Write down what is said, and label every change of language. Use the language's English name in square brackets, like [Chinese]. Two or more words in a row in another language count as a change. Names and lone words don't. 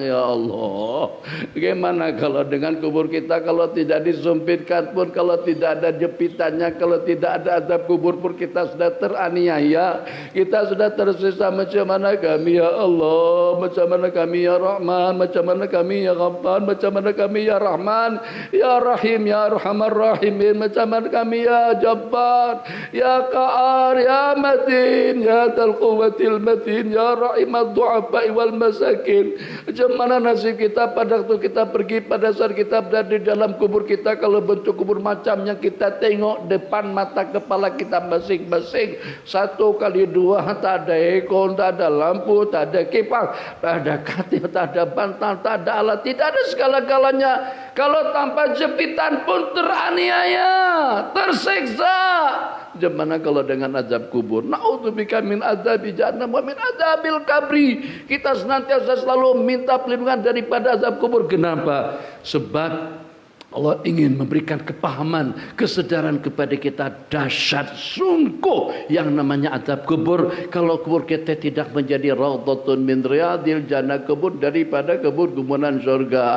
[Malay] Ya Allah, bagaimana kalau dengan kubur kita, kalau tidak disumpitkan pun, kalau tidak ada jepitannya, kalau tidak ada azab kubur pun, kita sudah teraniaya, kita sudah tersisa. Macam mana kami ya Allah, macam mana kami ya Rahman, macam mana kami ya Ghaffar, macam mana kami ya Rahman, ya Rahim, [Arabic] يا أرحم الراحمين, [Malay] macam mana kami ya Jabbar, ya Qa'ar, ya Matin, [Arabic] يا ذا القوة المتين, يا راحم الضعفاء والمساكين. [Malay] Macam mana nasib kita pada waktu kita pergi, pada saat kita berada di dalam kubur kita, kalau bentuk kubur macam yang kita tengok depan mata kepala kita masing-masing. 1 kali 2, tak ada ekor, tak ada lampu, tak ada kipas, tak ada katil, tak ada bantal, tak ada alat, tidak ada segala-galanya. Kalau tanpa jepitan pun teraniaya, tersiksa. Gimana kalau dengan azab kubur? [Arabic] نعوذ بك من عذاب جهنم ومن عذاب القبر. [Malay] Kita senantiasa selalu minta perlindungan daripada azab kubur. Kenapa? Sebab Allah ingin memberikan kepahaman, kesadaran kepada kita dahsyat sungguh yang namanya azab kubur. Kalau kubur kita tidak menjadi [Arabic] روضة من رياض الجنة, [Malay] kebun daripada kebun-kebunan surga.